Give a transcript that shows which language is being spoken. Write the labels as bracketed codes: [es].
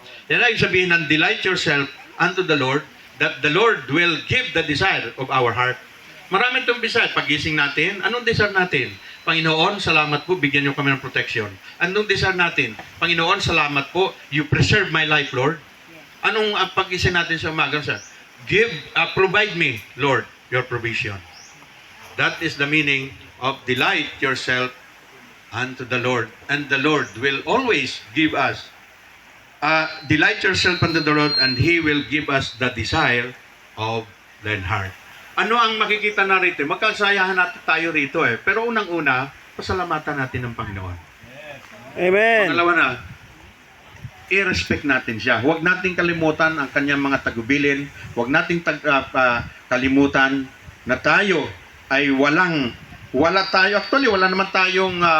[tl] Yan ay sabihin ng [en] delight yourself unto the Lord, that the Lord will give the desire of our heart. [tl] Marami itong desire. Pagising natin, anong desire natin? Panginoon, salamat po, bigyan niyo kami ng protection. Anong desire natin? Panginoon, salamat po, [en] you preserve my life, Lord. [tl] Anong pagising natin sa umaga? [en] Provide me, Lord, your provision. That is the meaning of delight yourself unto the Lord, and the Lord will always give us delight yourself unto the Lord, and He will give us the desire of thine heart. [tl] Ano ang makikita na rito? Magkasayahan natin tayo rito eh. Pero unang-una, pasalamatan natin ng Panginoon. [en] Amen. [tl] Pangalawa na, i-respect natin siya. Huwag nating kalimutan ang kanyang mga tagubilin. Huwag nating kalimutan na tayo ay wala tayo. Actually, wala naman tayong